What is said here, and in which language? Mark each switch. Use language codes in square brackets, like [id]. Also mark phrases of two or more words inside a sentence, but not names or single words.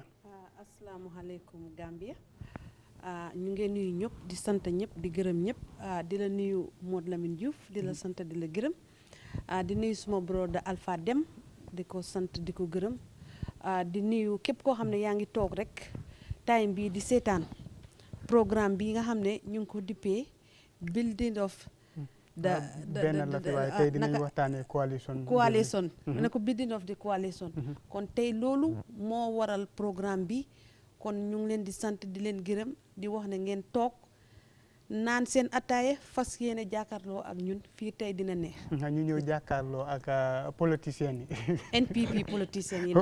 [wo] Asalaamaaleykum Gambia. ñu ngi nuyu ñëpp di sant ñëpp di gërëm ñëpp di la nuyu Modou Lamine Diouf di la sant di la gërëm di nuyu suma brother Alpha Dem di ko sant di ko gërëm di nuyu képp koo xam ne yaa ngi toog rek time bii di seetaan programme bi nga xam ne ñu ngi ko dippee [en] building of [wo] Bena La Fii waaye tey dinañ waxtaanee coalition ne ko [en] building of the coalition [wo] kon tey loolu moo waral programme bi kon ñu ngi leen di sant di leen gërëm di wax ne ngeen toog naan seen attaaye fas yéene jàkkaarloo ak ñun fii tey dina neex. ñu ñëw jàkkaarloo ak politiciens yi. NPP politiciens yi.